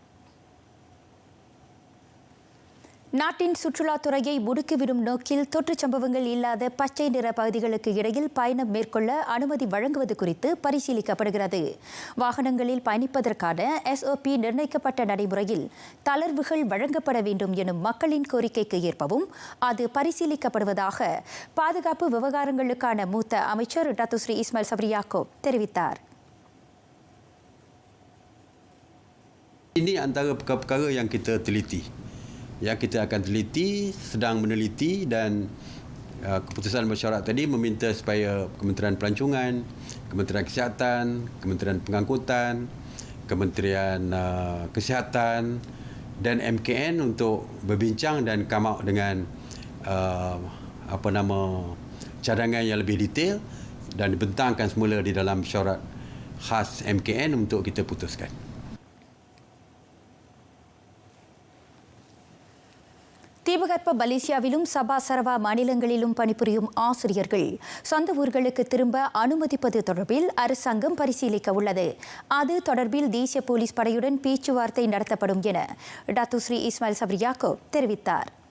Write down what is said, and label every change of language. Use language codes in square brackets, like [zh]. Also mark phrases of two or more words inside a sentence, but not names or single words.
[ta] நாட்டின் சுற்றுலாத்துறையை முடுக்கிவிடும் நோக்கில் தொற்று சம்பவங்கள் இல்லாத பச்சை நிற பகுதிகளுக்கு இடையில் பயணம் மேற்கொள்ள அனுமதி வழங்குவது குறித்து பரிசீலிக்கப்படுகிறது. வாகனங்களில் பயணிப்பதற்கான SOP நிர்ணயிக்கப்பட்ட நடைமுறையில் தளர்வுகள் வழங்கப்பட வேண்டும் எனும் மக்களின் கோரிக்கைக்கு ஏற்பவும் அது பரிசீலிக்கப்படுவதாக பாதுகாப்பு விவகாரங்களுக்கான மூத்த அமைச்சர் டாக்டர் ஸ்ரீ இஸ்மாயில் சப்ரி யாக்கூப் தெரிவித்தார். [ms] Ini antara perkara-perkara yang kita teliti. Yang kita akan teliti, sedang meneliti dan keputusan mesyuarat tadi meminta supaya Kementerian Pelancongan, Kementerian Kesihatan, Kementerian Pengangkutan, Kementerian Kesihatan dan MKN untuk berbincang dan [en] come out [ms] dengan cadangan yang lebih detail dan dibentangkan semula di dalam mesyuarat khas MKN untuk kita putuskan. [ta] தீபகற்ப மலேசியாவிலும் சபா சரவா மாநிலங்களிலும் பணிபுரியும் ஆசிரியர்கள் சொந்த ஊர்களுக்கு திரும்ப அனுமதிப்பது தொடர்பில் அரசாங்கம் பரிசீலிக்க உள்ளது. அது தொடர்பில் தேசிய போலீஸ் படையுடன் பேச்சுவார்த்தை நடத்தப்படும் என டாக்டர் ஸ்ரீ இஸ்மாயில் சப்ரி யாக்கூப் தெரிவித்தார்.